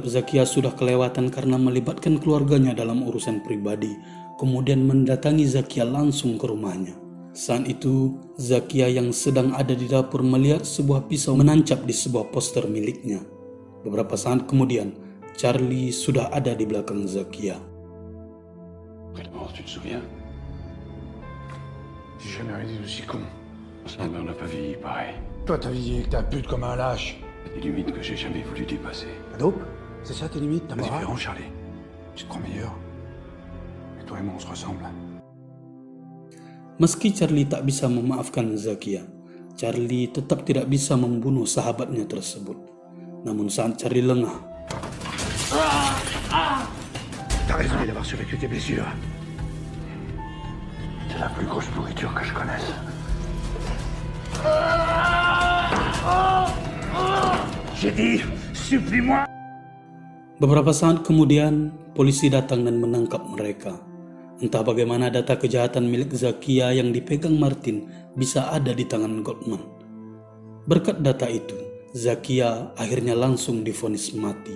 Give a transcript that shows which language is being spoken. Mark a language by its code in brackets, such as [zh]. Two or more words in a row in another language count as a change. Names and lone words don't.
[id] Zakia sudah kelewatan karena melibatkan keluarganya dalam urusan pribadi, kemudian mendatangi Zakia langsung ke rumahnya. Saat itu, Zakia yang sedang ada di dapur melihat sebuah pisau menancap di sebuah poster miliknya. Beberapa saat kemudian, Charlie sudah ada di belakang Zakia. [fr] Après la mort, tu te souviens? J'ai jamais rien dit aussi con. Ça, mais on n'a pas vieilli pareil. Toi, t'as visé que ta pute comme un lâche. Des limites que j'ai jamais voulu dépasser. La dope? C'est ça tes limites, ta C'est morale? différent, Charlie. Tu te crois meilleur? Et toi et moi, on se ressemble. [id] Meski Charlie tak bisa memaafkan Zakia, Charlie tetap tidak bisa membunuh sahabatnya tersebut. Namun saat Charlie lengah, [fr] T'as raison d'avoir survécu tes blessures. C'est la plus grosse pourriture que je connaisse. J'ai dit, supplie-moi. [id] beberapa saat kemudian polisi datang dan menangkap mereka. Entah bagaimana data kejahatan milik Zakia yang dipegang Martin bisa ada di tangan Goldman. Berkat data itu, Zakia akhirnya langsung divonis mati.